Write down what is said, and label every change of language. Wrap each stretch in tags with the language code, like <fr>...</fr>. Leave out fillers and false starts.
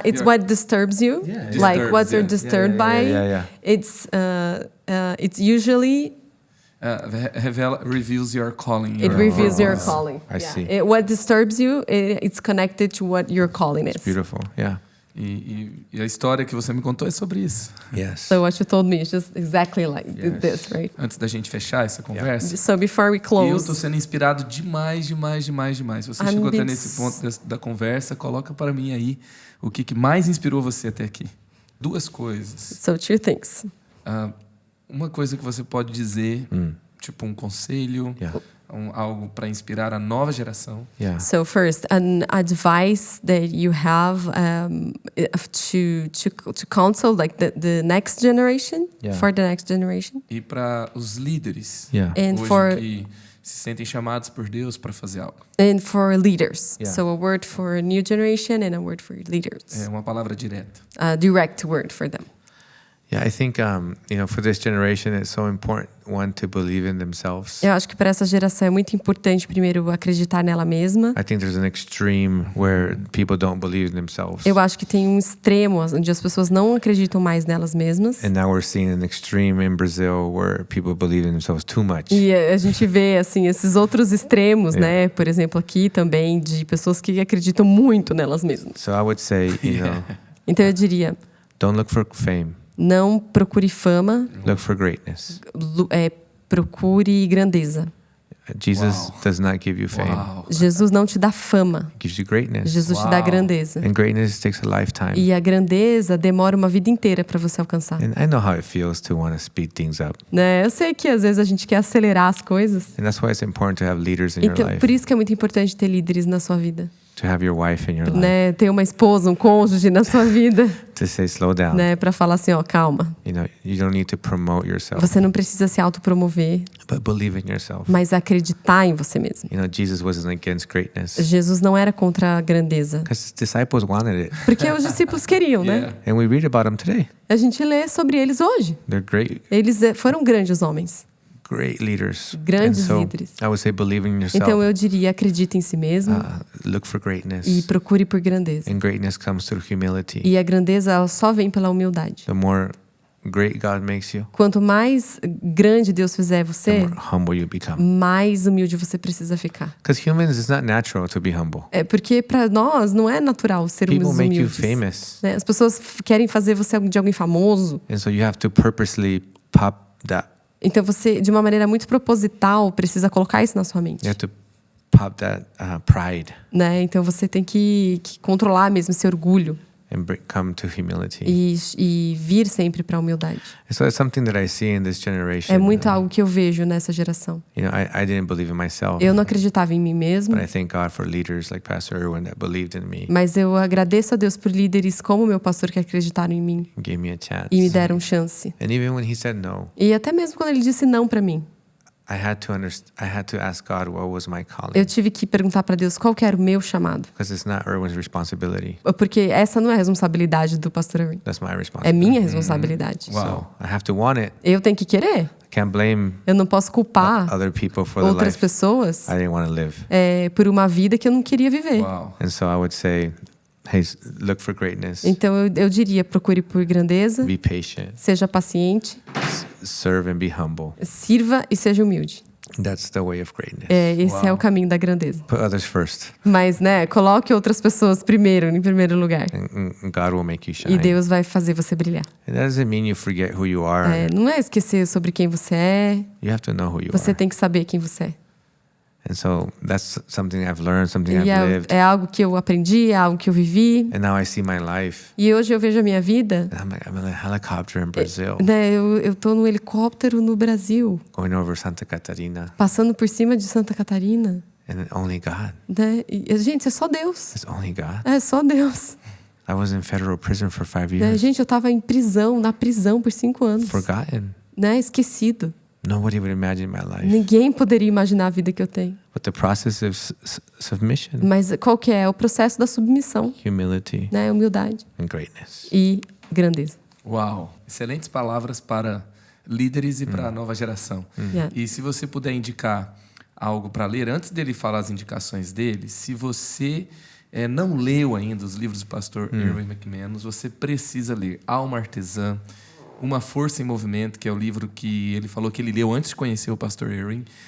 <en>No, it's what disturbs you, Yeah. like what Disturbs, you're yeah. disturbed by. Yeah. It's usually Reveals your calling. it your reveals your purpose. calling. I see. What disturbs you, it's connected to what your calling is. Beautiful. Yeah.</en> <pt>E a história que você me contou é sobre isso.</pt> <en>Yes. So what you told me is just exactly like Yes. this, right?</en> <pt>Antes da gente fechar essa conversa,</pt> <en>So before we</en> <pt>eu estou</pt> <en>close,</en> <pt>sendo inspirado demais. Se você</pt> <en>I'm</en> <pt>chegou até</pt> <en>being</en> <pt>nesse ponto da conversa, coloca para mim aí o que mais inspirou você até aqui. Duas coisas.</pt> <en>so two things.</en> <pt>Uma coisa que você pode dizer, tipo um conselho,</pt> <en>Yeah.</en> <pt>algo para inspirar a nova geração.</pt> <en>Yeah. So first, an advice that you have to counsel like the next generation, Yeah. for the next generation.</en> <pt>E para os líderes</pt> <en>Yeah. And</en> <pt>hoje</pt> <en>for</en> <pt>que se sentem chamados por Deus para fazer algo.</pt> <en>and for leaders. Yeah. So a word for a new generation and a word for leaders.</en> <pt>É uma palavra direta.</pt> <en>A direct word for them. Yeah, I think for this generation, it's so important to believe in themselves.</en> <pt>Eu acho que para essa geração é muito importante primeiro acreditar nela mesma.</pt> <en>I think there's an extreme where people don't believe in themselves,</en> <pt>Eu acho que tem um extremo onde as pessoas não acreditam mais nelas mesmas.</pt> <en>and now we're seeing an extreme in Brazil where people believe in themselves too much.</en> <pt>E a gente vê assim esses outros extremos, né? Por exemplo, aqui também de pessoas que acreditam muito nelas mesmas.</pt> <en>So I would say,</en> <pt>Então eu diria,</pt> <en>don't look for fame,</en> <pt>não procure fama,</pt> <en>look for greatness.</en> <pt>procure grandeza.</pt> <en>Jesus Wow. does not give you fame.</en> <pt>Uau. Jesus não te dá fama.</pt> <en>He gives you greatness.</en> <pt>Jesus te dá Uau. grandeza.</pt> <en>And greatness takes a lifetime.</en> <pt>E a grandeza demora uma vida inteira para você alcançar.</pt> <en>And I know how it feels to want to speed things up.</en> <pt>Né? Eu sei que às vezes a gente quer acelerar as coisas.</pt> <en>And that's why it's important to have leaders in your</en> <pt>Então,</pt> <en>life.</en> <pt>por isso que é muito importante ter líderes na sua vida.</pt> <en>To have your wife in your life.</en> <pt>Né? Ter uma esposa, um cônjuge na sua vida,</pt> <en>To say, slow down.</en> <pt>né? Para falar assim, ó, calma.</pt> <en>You know, you don't need to promote yourself,</en> <pt>Você não precisa se autopromover,</pt> <en>but believe in yourself.</en> <pt>mas acreditar em você mesmo.</pt> <en>You know, Jesus wasn't against greatness.</en> <pt>Jesus não era contra a grandeza,</pt> <en>Because his disciples wanted it.</en> <pt>porque os discípulos queriam, né?</pt> <en>Yeah. And we read about them today.</en> <pt>A gente lê sobre eles hoje.</pt> <en>They're great,</en> <pt>Eles foram grandes homens.</pt> <en>great leaders.</en> <pt>Grandes</pt> <en>and so</en> <pt>líderes.</pt> <en>I would say believe in yourself.</en> <pt>Então eu diria, acredite em si mesmo</pt> <en>Look for greatness.</en> <pt>e procure por grandeza.</pt> <en>And greatness comes through humility.</en> <pt>E a grandeza ela só vem pela humildade.</pt> <en>The more great God makes you,</en> <pt>Quanto mais grande Deus fizer</pt> <en>the</en> <pt>você,</pt> <en>more humble you become.</en> <pt>mais humilde você precisa ficar.</pt> <en>Because humans, it's not natural to be humble.</en> <pt>É porque para nós não é natural sermos</pt> <en>People make you</en> <pt>humildes.</pt> <en>famous.</en> <pt>Né? As pessoas querem fazer você de alguém famoso.</pt> <en>And so you have to purposely pop that.</en> <pt>Então você, de uma maneira muito proposital, precisa colocar isso na sua mente.</pt> <en>You have to pop that pride</en> <pt>Né? Então você tem que controlar mesmo esse orgulho</pt> <en>and come to humility.</en> <pt>e vir sempre para a humildade.</pt> <en>And so it's something that I see in this generation.</en> <pt>É muito algo que eu vejo nessa geração.</pt> <en>You know, I didn't believe in myself,</en> <pt>Eu não acreditava em mim mesmo,</pt> <en>but I thank God for leaders like Pastor Erwin that believed in me</en> <pt>mas eu agradeço a Deus por líderes como meu pastor que acreditaram em mim</pt> <en>and gave me a chance.</en> <pt>e me deram chance.</pt> <en>And even when he said no,</en> <pt>E até mesmo quando ele disse não para mim,</pt> <en>I had to ask God what was my calling,</en> <pt>eu tive que perguntar para Deus qual que era o meu chamado.</pt> <en>because it's not Erwin's responsibility.</en> <pt>Porque essa não é a responsabilidade do pastor Erwin.</pt> <en>That's my</en> <pt>É</pt> <en>responsibility.</en> <pt>minha responsabilidade. Uau.</pt> <en>So I have to want it.</en> <pt>Eu tenho que querer.</pt> <en>I can't blame</en> <pt>Eu não posso culpar</pt> <en>other people for the</en> <pt>outras</pt> <en>life</en> <pt>pessoas</pt> <en>I didn't want to live.</en> <pt>por uma vida que eu não queria viver. Uau.</pt> <en>And so I would say, hey, look for greatness,</en> <pt>Então eu diria, procure por grandeza,</pt> <en>be patient,</en> <pt>seja paciente,</pt> <en>serve and be humble.</en> <pt>sirva e seja humilde.</pt> <en>That's the way of greatness.</en> <pt>Esse Uau. é o caminho da grandeza.</pt> <en>Put others first,</en> <pt>Mas, né, coloque outras pessoas em primeiro lugar.</pt> <en>and God will make you shine.</en> <pt>E Deus vai fazer você brilhar.</pt> <en>It doesn't mean you forget who you are.</en> <pt>Não é esquecer sobre quem você é,</pt> <en>You have to know who you</en> <pt>você</pt> <en>are.</en> <pt>tem que saber quem você é.</pt> <en>And so that's something I've learned, something</en> <pt>E</pt> <en>I've lived.</en> <pt>é algo que eu aprendi, é algo que eu vivi.</pt> <en>And now I see my life.</en> <pt>E hoje eu vejo a minha vida.</pt> <en>I'm in a helicopter in Brazil,</en> <pt>Né, eu tô no helicóptero no Brasil,</pt> <en>going over Santa Catarina,</en> <pt>passando por cima de Santa Catarina.</pt> <en>and only God.</en> <pt>Né? E, gente, é só Deus.</pt> <en>It's only God.</en> <pt>É só Deus.</pt> <en>I was in federal prison for 5</en> <pt>Né?</pt> <en>years,</en> <pt>Gente, eu tava na prisão por 5 anos.</pt> <en>forgotten.</en> <pt>Né? Esquecido.</pt> <en>Nobody would imagine my life.</en> <pt>Ninguém poderia imaginar a vida que eu tenho.</pt> <en>But the process of submission,</en> <pt>Mas qual que é? É o processo da submissão,</pt> <en>humility,</en> <pt>né? Humildade</pt> <en>and greatness.</en> <pt>e grandeza. Uau. Excelentes palavras para líderes e para a nova geração.</pt> <en>Yeah.</en> <pt>E se você puder indicar algo para ler, antes dele falar as indicações dele, se você não leu ainda os livros do pastor Erwin McManus, você precisa ler Alma Artesã, Uma Força em Movimento, que é o livro que ele falou que ele leu antes de conhecer o pastor Erwin.</pt>